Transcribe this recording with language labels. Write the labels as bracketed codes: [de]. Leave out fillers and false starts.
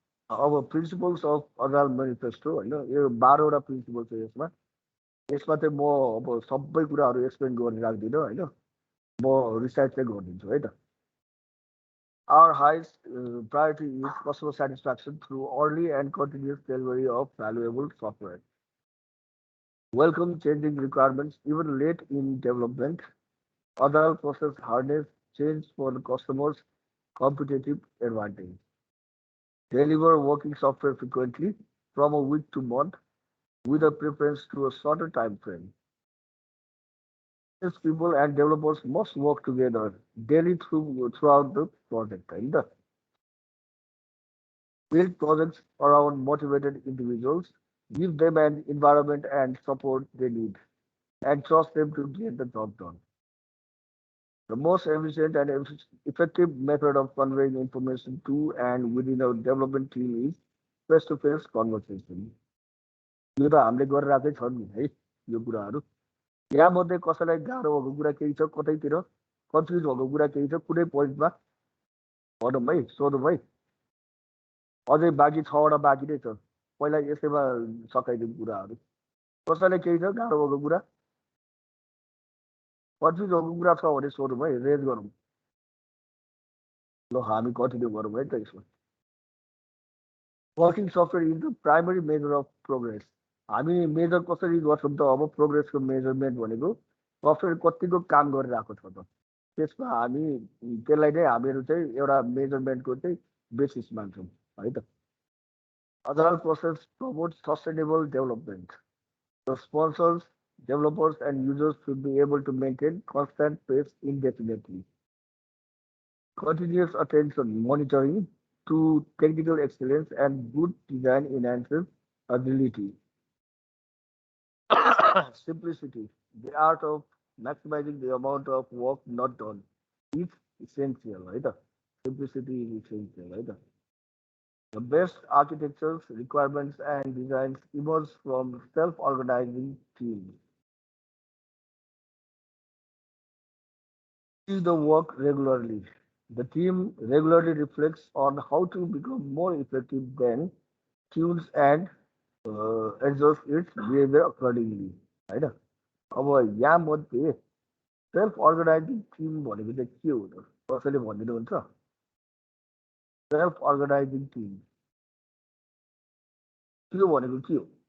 [ne] अब principles of agile manifesto होइन यो 12वटा प्रिन्सिपल छ यसमा चाहिँ म अब सबै कुराहरू एक्सप्लेन गरेर राख्दिनँ होइन म रिसाइट चाहिँ गरिदिन्छु है त [en] Our highest priority is customer satisfaction through early and continuous delivery of valuable software. Welcome changing requirements even late in development. Other process harness change for the customer's competitive advantage. Deliver working software frequently from a week to month with a preference to a shorter time frame. People and developers must work together daily throughout the project. Right? Build projects around motivated individuals, give them an environment and support they need, and trust them to get the job done. The most efficient and effective method of conveying information to and within a development team is face-to-face conversation. [ne] यो त हामीले गरिरहेकै छ नि है यो कुराहरू यहाँमध्ये कसैलाई गाह्रो भएको कुरा केही छ कतैतिर कन्फ्युज भएको कुरा केही छ कुनै पोइन्टमा भनौँ है सोधौँ है अझै बाँकी 6वटा बाँकी नै छ पहिला यसैमा सकाइदिउँ कुराहरू कसैलाई केही छ गाह्रो भएको कुरा कन्फ्युजनको कुरा छ भने सोधौँ है, रेज गरौँ। ल हामी कन्टिन्यू गरौँ है त यसमा। [en] Working software is the primary measure of progress. [ne] हामी मेजर कसरी गर्छौँ त? अब प्रोग्रेसको मेजरमेन्ट भनेको सफ्टवेयर कतिको काम गरिरहेको छ त, त्यसमा हामी त्यसलाई नै हामीहरू चाहिँ एउटा मेजरमेन्टको चाहिँ बेसिस मान्छौँ है त। [en] Agile process promotes sustainable development. The sponsors, developers, and users should be able to maintain constant pace indefinitely. Continuous attention, monitoring to technical excellence and good design enhances agility. Simplicity, the art of maximizing the amount of work not done, is essential, right? Simplicity is essential, right? The best architectures, requirements, and designs emerge from self-organizing teams. Do the work regularly. The team regularly reflects on how to become more effective, then tunes and adjust its behavior accordingly. [ne] होइन? अब यहाँ मध्ये self organising team भनेको चाहिँ के हो त? कसैले भनिदिनुहुन्छ? सेल्फ अर्गनाइजिङ टिम त्यो भनेको के हो?